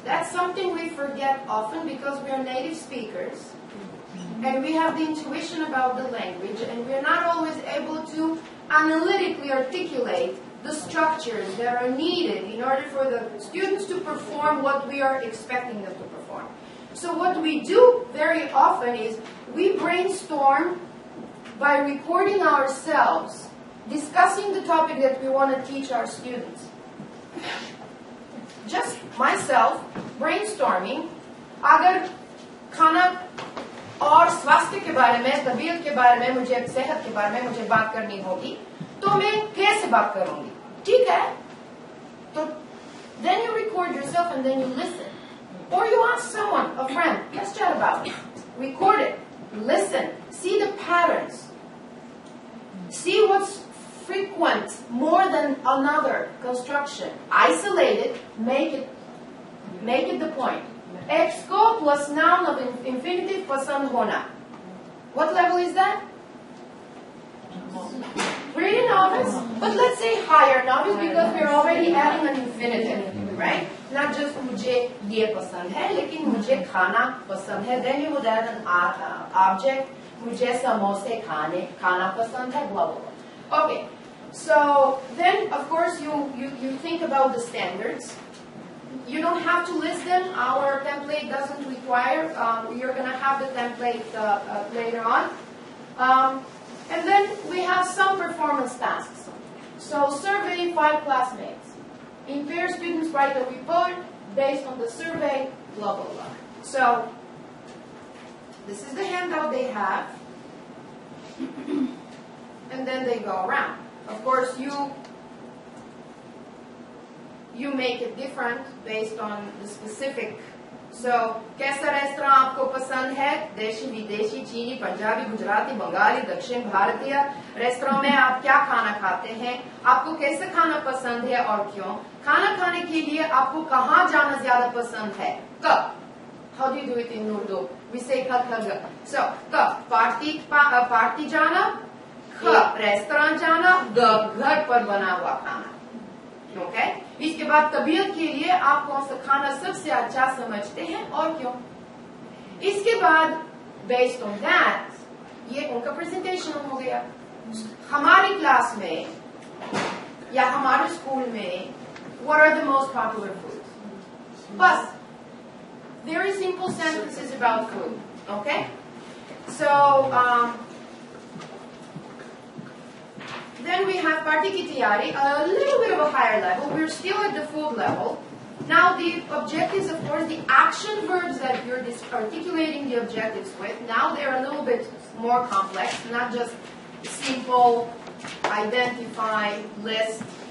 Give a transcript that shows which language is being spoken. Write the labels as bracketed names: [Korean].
[English] That's something we forget often because we are native speakers and we have the intuition about the language, and we're not always able to analytically articulate the structures that are needed in order for the students to perform what we are expecting them to perform. So what we do very often is we brainstorm by recording ourselves, discussing the topic that we want to teach our students. Just myself brainstorming, [Hindi] अगर खाना और स्वास्थ्य के बारे में, तबीयत के बारे में, मुझे सेहत के बारे में मुझे बात करनी होगी, तो मैं कैसे बात करूंगी? ठीक है? तो [English] then you record yourself and then you listen. Or you ask someone, a friend, let's chat about it. Record it. Listen. See the patterns. See what's frequent more than another construction. Isolate it. Make it the point. Exco plus noun of infinitive pasand hona. What level is that? Pretty novice, but let's say higher novice because we're already adding an infinitive, right? Not just [Hindi] मुझे ये पसंद है, लेकिन मुझे खाना पसंद है. [English] Then you would add an object. [Hindi] मुझे समोसे खाना पसंद है, [English] blah blah blah. Okay, so then of course you think about the standards. You don't have to list them. Our template doesn't require. You're going to have the template later on. And then we have some performance tasks. So survey 5 classmates. In pair, students write a report based on the survey, blah, blah, blah. So this is the handout they have. And then they go around. Of course, you make it different based on the specific. [Hindi] So, कैसा restaurant आपको पसंद है? देशी, विदेशी, चीनी, पंजाबी, गुजराती, बंगाली, दक्षिण भारतीय restaurant में आप क्या खाना खाते हैं? आपको कैसे खाना पसंद है और क्यों? खाना खाने के लिए आपको कहाँ जाना ज्यादा पसंद है? कब? [English] How do you do it in Urdu? We say kab. So, कब? [Hindi] पार्टी जाना, कब? रेस्टोरेंट जाना, घर पर बना हुआ खाना. [English] Okay? [Hindi] इसके बाद तबीयत के लिए आप कौन सा खाना सबसे अच्छा समझते हैं और क्यों? इसके बाद [English] based on that, [Hindi] ये उनका presentation हो गया. हमारी क्लास में या हमारे स्कूल में [English] what are the most popular foods? [Hindi] बस [English] very simple sentences about food. Okay? So then we have party ki tiyari, a little bit of a higher level. We're still at the food level. Now the objectives, of course, the action verbs that you're articulating the objectives with, now they're a little bit more complex, not just simple, identify, list.